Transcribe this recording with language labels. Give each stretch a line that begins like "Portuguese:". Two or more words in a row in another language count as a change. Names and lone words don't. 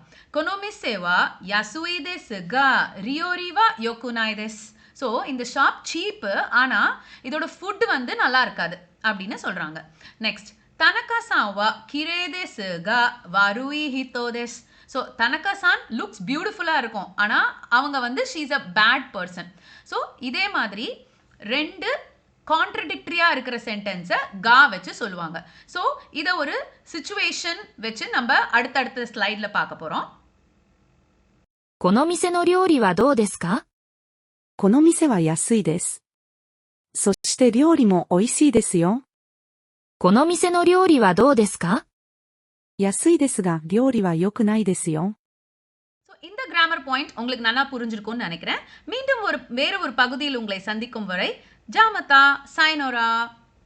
Japanese: この店は安いですが料理は良くないです.
Tamil: ஸோ இந்த ஷாப் சீப்பு, ஆனால் இதோட ஃபுட் வந்து நல்லா இருக்காது அப்படின்னு சொல்கிறாங்க.
Japanese: நெக்ஸ்ட் 田中さんはきれいですが悪い人です.
English: So Tanaka-san looks beautiful-ஆக
Tamil: இருக்கும், ஆனால் அவங்க வந்து
English: she is a bad person.
Tamil: ஸோ இதே மாதிரி 2 கான்ட்ரடிக்டரியாக இருக்கிற சென்டென்ஸை கா வச்சு சொல்லுவாங்க. ஸோ இதை ஒரு சிச்சுவேஷன் வச்சு நம்ம அடுத்தடுத்த ஸ்லைடில் பார்க்க போகிறோம்.
Japanese: この店の料理はどうですか？この店は安いです。そして料理も美味しいですよ。この店の料理はどうですか？安いですが料理は良くないですよ。
Tamil: ஸோ இந்த
English: grammar point
Tamil: உங்களுக்கு நல்லா புரிஞ்சிருக்கும்னு நினைக்கிறேன். மீண்டும் வேறு ஒரு பகுதியில் உங்களை சந்திக்கும் வரை
Japanese: じゃあまた さようなら.